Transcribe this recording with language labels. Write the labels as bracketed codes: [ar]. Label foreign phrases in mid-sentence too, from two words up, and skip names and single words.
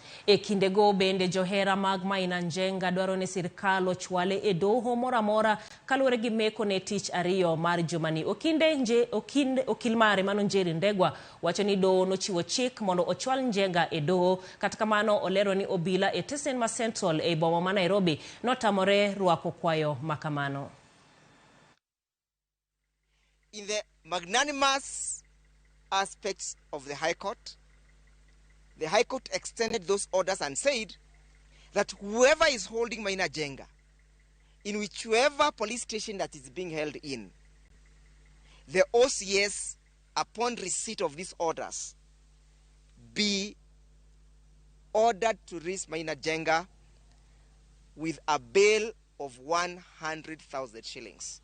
[luo] E kindego bende Johera mag Maina Njenga dwaro ni sirkal ochwale e doho moro amora kaluwore gi meko ne tich ariyo mar jumani. Okil mare mano Njeri Ndegwa wacho ni doho nochiwo chik mondo ochwal Njenga e doho, kata kamano olero ni obila e stesen ma Central e boma ma Nairobi notamore rwako kwayo makamano. [en] In the magnanimous aspects of the High Court extended those orders and said that whoever is holding Maina Njenga, in whichever police station that is being held in, the OCS, upon receipt of these orders, be ordered to release Maina Njenga with a bail of 100,000 shillings.